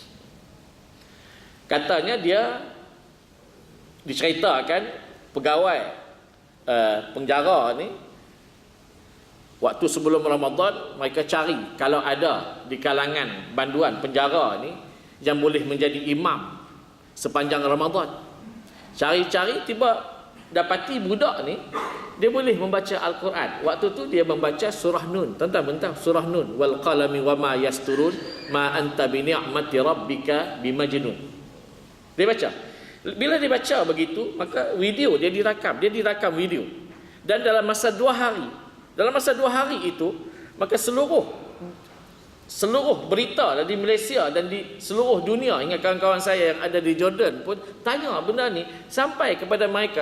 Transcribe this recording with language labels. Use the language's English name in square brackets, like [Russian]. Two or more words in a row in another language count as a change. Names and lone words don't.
[Malay] Katanya dia diceritakan pegawai penjara ni waktu sebelum Ramadan mereka cari kalau ada di kalangan banduan penjara ni yang boleh menjadi imam sepanjang Ramadan. Cari-cari tiba dapati budak ni dia boleh membaca Al-Quran. Waktu tu dia membaca surah Nun. Tuan-tuan tahu surah Nun, [Arabic] والقلم وما يسطرون ما أنت بنعمة ربك بمجنون. [Malay] Dia baca. Bila dia baca begitu, maka video dia dirakam video. Dan dalam masa 2 hari itu, maka seluruh berita di Malaysia dan di seluruh dunia, hingga kawan-kawan saya yang ada di Jordan pun tanya benda ni sampai kepada mereka.